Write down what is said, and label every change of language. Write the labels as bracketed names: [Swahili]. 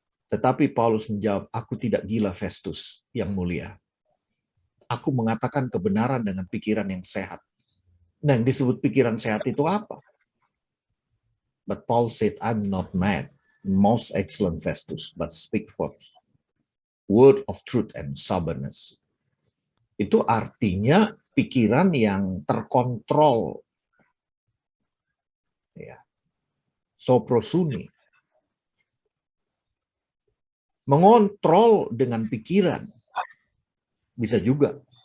[Indonesian] Tetapi Paulus menjawab, aku tidak gila Festus yang mulia. Aku mengatakan kebenaran dengan pikiran yang sehat. Nah, yang disebut pikiran sehat itu apa? [English] But Paul said, I'm not mad, most excellent Festus, but speak forth word of truth and soberness. [Indonesian] Itu artinya pikiran yang terkontrol. Ya. Soprosuni. Mengontrol dengan pikiran. Bisa juga.